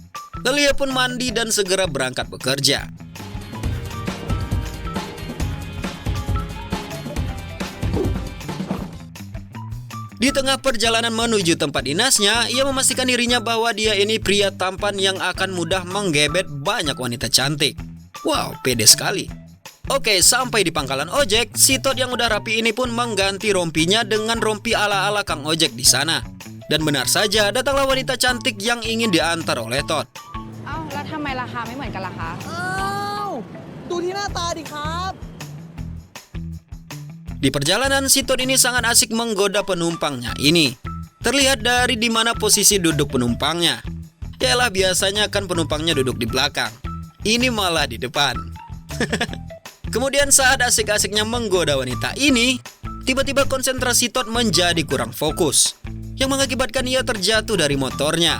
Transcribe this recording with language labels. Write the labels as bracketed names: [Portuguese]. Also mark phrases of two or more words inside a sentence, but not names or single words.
[Indonesian] Lalu ia pun mandi dan segera berangkat bekerja. Di tengah perjalanan menuju tempat dinasnya, ia memastikan dirinya bahwa dia ini pria tampan yang akan mudah menggebet banyak wanita cantik. Wow, pede sekali. Oke, sampai di pangkalan ojek, si Tot yang udah rapi ini pun mengganti rompinya dengan rompi ala-ala Kang Ojek di sana. Dan benar saja, datanglah wanita cantik yang ingin diantar oleh Tot. [Thai] อ้าวแล้วทำไมราคาไม่เหมือนกันล่ะคะ ดูที่หน้าตาดิครับ [Indonesian] Di perjalanan, si Tot ini sangat asik menggoda penumpangnya ini. Terlihat dari di mana posisi duduk penumpangnya. Yalah, biasanya kan penumpangnya duduk di belakang. Ini malah di depan. Kemudian saat asik-asiknya menggoda wanita ini, tiba-tiba konsentrasi Tot menjadi kurang fokus, yang mengakibatkan ia terjatuh dari motornya.